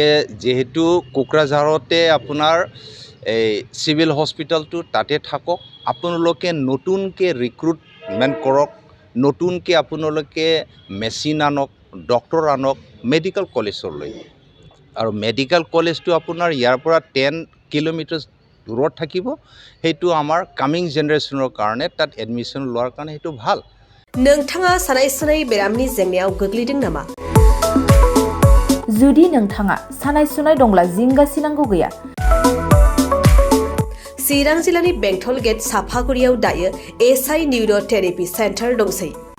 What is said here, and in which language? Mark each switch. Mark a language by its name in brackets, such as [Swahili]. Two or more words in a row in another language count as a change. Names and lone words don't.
[Assamese] যিহেতু কোকৰাঝাৰতে আপোনাৰ এই [English] civil hospital [Assamese] তাতে থাকক আপোনালোকে নতুনকৈ ৰিক্ৰুটমেণ্ট কৰক নতুনকৈ আপোনালোকে মেচিন আনক ডক্টৰ আনক [English] medical college [Assamese] আৰু [English] medical college [Assamese] আপোনাৰ ইয়াৰ পৰা 10 কিলোমিটাৰ দূৰত থাকিব সেইটো আমাৰ [English] coming generation [Assamese] কাৰণে তাত এডমিশ্যন লোৱাৰ কাৰণে সেইটো ভাল [Bodo] नोंथाङा सानाय सुनाय बेरामनि जेंनायाव गोग्लैदों नामा जुदि नोंथाङा सानाय सुनाय दंब्ला जिंगासिनांगौ गैया चिरां जिल्लानि बेंटल गेट साफागुरियाव दायो एसआइ निउर' थेरापि सेन्टार दंसै